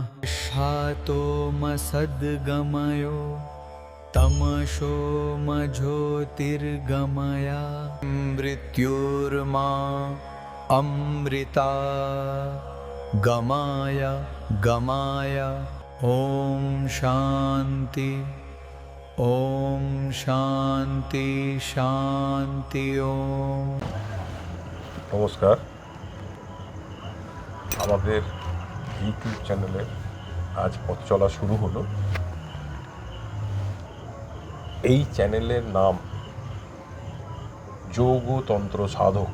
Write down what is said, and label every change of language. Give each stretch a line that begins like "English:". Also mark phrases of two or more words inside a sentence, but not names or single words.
Sanskrit: शातो मसद्गमयो तमसो मज्योतिर्गमया मृत्युर्मा अमृता गमाय गमाय। ॐ शान्ति ॐ शान्ति शान्ति। ॐ
Bangla: নমস্কার, আমাদের ইউটিউব চ্যানেলে আজ পথ চলা শুরু হলো। এই চ্যানেলের নাম যোগতন্ত্র সাধক।